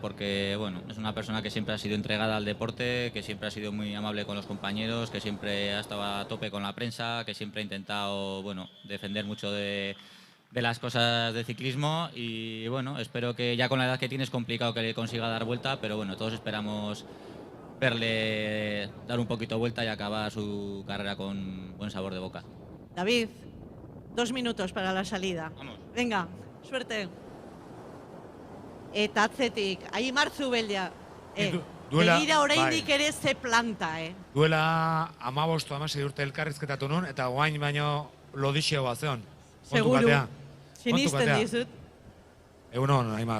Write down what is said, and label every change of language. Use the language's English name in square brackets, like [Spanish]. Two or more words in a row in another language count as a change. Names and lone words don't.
[Spanish] Porque, bueno, es una persona que siempre ha sido entregada al deporte, que siempre ha sido muy amable con los compañeros, que siempre ha estado a tope con la prensa, que siempre ha intentado, bueno, defender mucho de las cosas de ciclismo y, bueno, espero que ya con la edad que tiene es complicado que le consiga dar vuelta, pero bueno, todos esperamos verle dar un poquito vuelta y acabar su carrera con buen sabor de boca. David, 2 minutos para la salida. Vamos. Venga, suerte. [Basque] Eta atzetik, Aimar Zubeldia. Begira oraindik ere ze planta, Duela 15-16 urte elkarrizketatu nun, eta guain baino lodixeo bat zeon. Seguru, sinisten dizut. Egunon, Aimar.